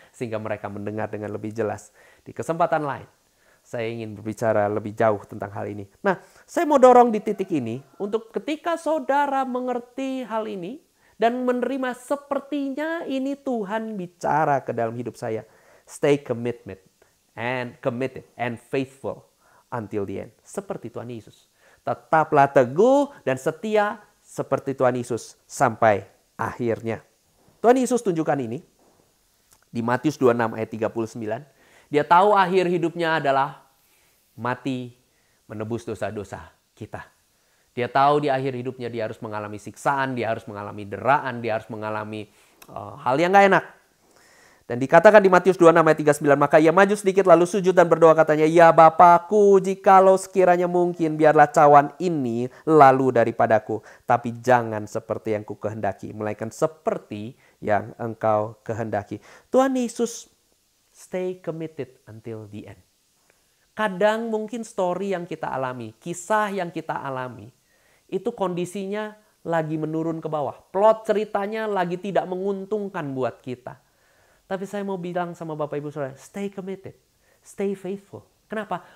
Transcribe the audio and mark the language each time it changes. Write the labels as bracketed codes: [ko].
[id] Sehingga mereka mendengar dengan lebih jelas. Di kesempatan lain. Saya ingin berbicara lebih jauh tentang hal ini. Nah, saya mau dorong di titik ini untuk ketika saudara mengerti hal ini dan menerima sepertinya ini Tuhan bicara ke dalam hidup saya. [en] Stay committed and faithful until the end. [id] Seperti Tuhan Yesus. Tetaplah teguh dan setia seperti Tuhan Yesus sampai akhirnya. Tuhan Yesus tunjukkan ini di Matius 26 ayat 39. Dia tahu akhir hidupnya adalah mati menebus dosa-dosa kita. Dia tahu di akhir hidupnya dia harus mengalami siksaan, dia harus mengalami deraan, dia harus mengalami hal yang gak enak. Dan dikatakan di Matius 26 ayat 39, maka ia maju sedikit lalu sujud dan berdoa katanya, ya Bapakku, jikalau sekiranya mungkin biarlah cawan ini lalu daripadaku. Tapi jangan seperti yang ku kehendaki, melainkan seperti yang Engkau kehendaki. [en] Tuhan Yesus stay committed until the end. [id] Kadang mungkin story yang kita alami, kisah yang kita alami, itu kondisinya lagi menurun ke bawah. Plot ceritanya lagi tidak menguntungkan buat kita. Tapi saya mau bilang sama Bapak Ibu Saudara, [en] stay committed, stay faithful. [id] Kenapa?